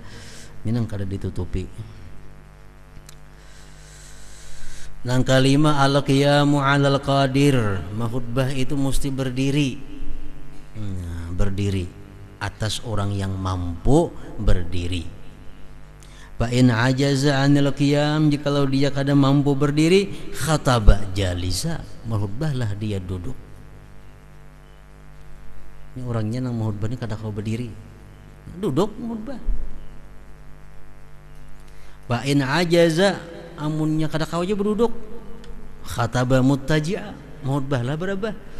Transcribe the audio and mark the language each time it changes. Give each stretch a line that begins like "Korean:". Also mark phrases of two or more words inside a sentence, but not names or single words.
Banjar: Minang kada ditutupi.
Indonesian: Yang kelima,
Arabic: القيام على القادر,
Indonesian: khutbah itu mesti berdiri. Berdiri atas orang yang mampu berdiri.
Arabic: فإن عجز عن القيام,
Indonesian: jikalau dia kada mampu berdiri,
Arabic: خطب جالسا,
Indonesian: khutbahlah dia duduk.
Banjar: Ini orangnya nang khutbah ni kada kau berdiri, duduk khutbah.
Arabic: فإن عجز,
Banjar: amunnya kada kau aja berduduk,
Arabic: خطب متكئا,
Banjar: khutbah lah berabah.